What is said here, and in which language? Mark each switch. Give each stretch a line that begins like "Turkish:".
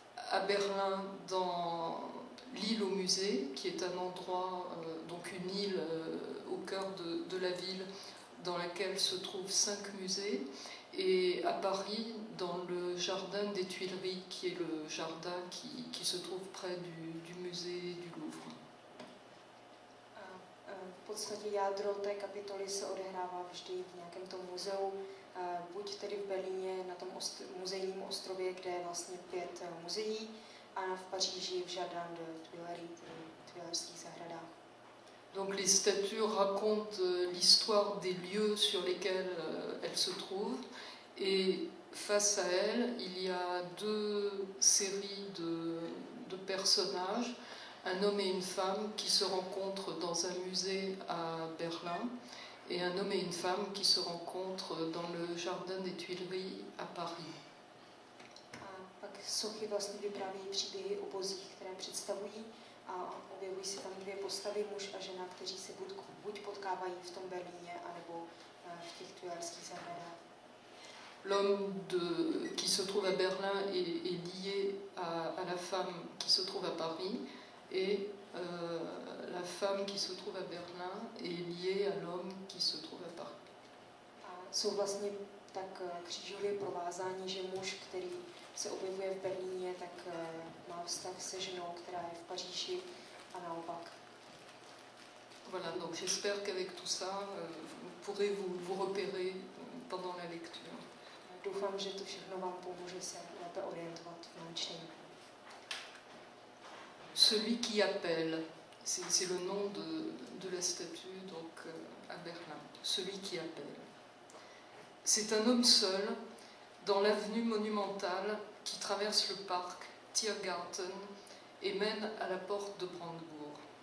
French: à Berlin dans l'île au musée, qui est un endroit, donc une île au cœur de la ville dans laquelle se trouvent 5 musées, et à Paris dans le jardin des Tuileries, qui est le jardin qui se trouve près du musée du Louvre.
Czech: V podstatě jádro té kapitoly se odehrává vždy v nějakém tom muzeu, buď tedy v Berlíně na tom muzejním ostrově, kde je vlastně 5 muzeí, a v Paříži v Jardin de Tuileries, v Tuilerských zahradách.
French: Donc les statues racontent l'histoire des lieux sur lesquels elles se trouvent, et face à elles, il y a 2 séries de personnages, un homme et une femme qui se rencontrent dans un musée à Berlin, et un homme et une femme qui se rencontrent dans le jardin des Tuileries à Paris.
Czech: A pak sochy vlastně vypráví příběhy o bozích, které představují, a objevují se tam 2 postavy, muž a žena, kteří se buď potkávají v tom Berlíně, anebo v těch Tuilerských zahradách.
French: L'homme qui se trouve à Berlin est lié à la femme qui se trouve à Paris, et la femme qui se trouve à Berlin est liée à l'homme qui se trouve à Paris.
Czech: A jsou vlastně tak křížově provázání, že muž, který se objevuje v Berlíně, tak má vztah se ženou, která je v Paříži a naopak.
French: Voilà, donc j'espère qu'avec tout ça, vous pourrez vous repérer pendant la lecture.
Czech: Doufám, že to všechno vám pomůže se lépe orientovat v mém čtení.
French: Celui qui appelle, c'est le nom de la statue donc, à Berlin. Celui qui appelle. C'est un homme seul dans l'avenue monumentale qui traverse le parc Tiergarten et mène à la porte de Brandebourg.